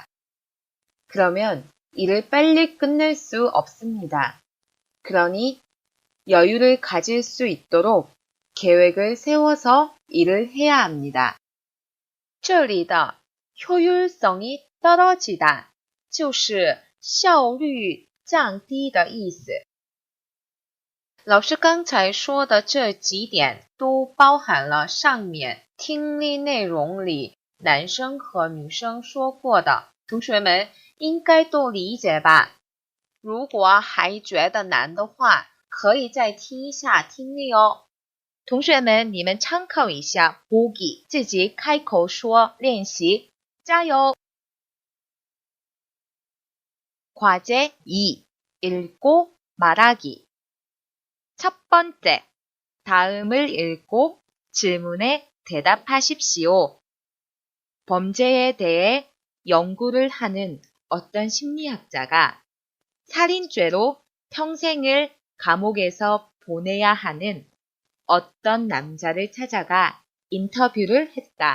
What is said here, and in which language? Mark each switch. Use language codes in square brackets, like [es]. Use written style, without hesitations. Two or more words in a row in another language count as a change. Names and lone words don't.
[ko] 그러면 일을 빨리 끝낼 수 없습니다. 그러니 여유를 가질 수 있도록 계획을 세워서 일을 해야 합니다. [zh] 这里的 [ko] 효율성이 떨어지다 [zh] 就是效率降低的意思。老师刚才说的这几点都包含了上面听力内容里男生和女生说过的，同学们应该都理解吧？如果还觉得难的话，可以再听一下听力哦。同学们，你们参考一下보기，自己开口说练习，加油！ [ko] 과제 2. 읽고 말하기. 첫 번째, 다음을 읽고 질문에 대답하십시오. 범죄에 대해 연구를 하는 어떤 심리학자가 살인죄로 평생을 감옥에서 보내야 하는 어떤 남자를 찾아가 인터뷰를 했다.